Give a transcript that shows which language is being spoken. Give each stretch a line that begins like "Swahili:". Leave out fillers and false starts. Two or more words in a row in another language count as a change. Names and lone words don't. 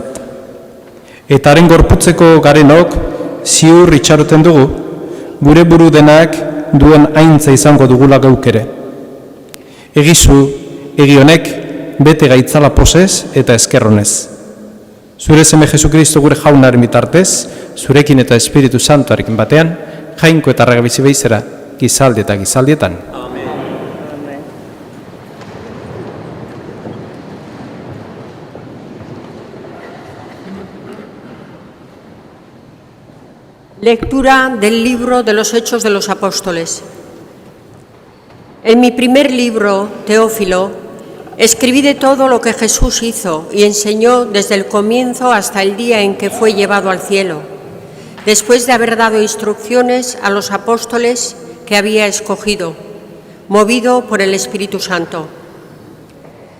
Basque: Eta haren gorputzeko garenok ziur itxaroten dugu, gure buru denak duen aintza izango dugula geuk ere. Egizu, egi honek bete gaitzala posez eta eskerronez. Zure seme Jesukristo gure jaunaren bitartez, zurekin eta Espiritu Santuarekin batean, jainko eta arragabizi behizera, gizaldi eta gizaldietan. Amen.
Spanish: Lectura del libro de los Hechos de los Apóstoles. En mi primer libro, Teófilo, escribí de todo lo que Jesús hizo y enseñó desde el comienzo hasta el día en que fue llevado al cielo, después de haber dado instrucciones a los apóstoles que había escogido, movido por el Espíritu Santo.